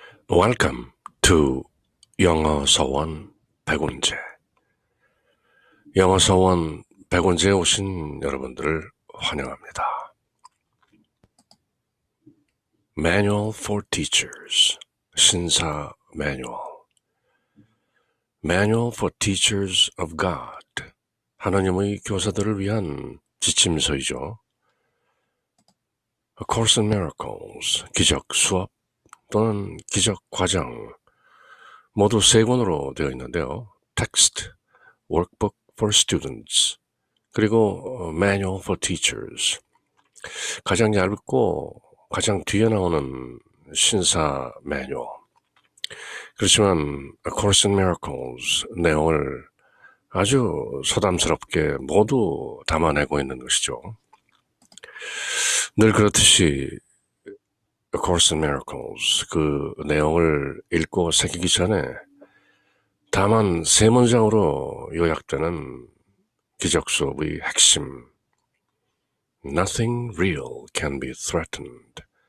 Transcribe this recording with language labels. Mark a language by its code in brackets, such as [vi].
[en] Welcome to 영어 서원 백운재. [ko] 영어 서원 백운재에 오신 여러분들을 환영합니다. [en] Manual for Teachers, [ko] 신사 매뉴얼. [en] Manual for Teachers of God, [ko] 하나님의 교사들을 위한 지침서이죠. A Course in Miracles, 기적 수업 또는 기적 과정, 모두 세 권으로 되어 있는데요. [en] Text, Workbook for Students, [ko] 그리고 [en] Manual for Teachers. [ko] 가장 얇고 가장 뒤에 나오는 신사 매뉴얼. 그렇지만 A Course in Miracles 내용을 아주 소담스럽게 모두 담아내고 있는 것이죠. 늘 그렇듯이 A Course in Miracles 그 내용을 읽고 새기기 전에 다만 세 문장으로 요약되는 기적 수업의 핵심. [en] Nothing real can be threatened.